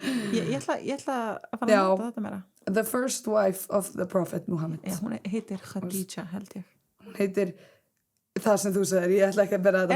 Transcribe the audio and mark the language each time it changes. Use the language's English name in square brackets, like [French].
[Icelandic] Ég ætla að fara að nota þetta meira. [English] The first wife of the Prophet Muhammad. [Icelandic] Já, hún heitir Khadija, held ég. Hún heitir það sem þú sagðir, ég ætla ekki að bera þetta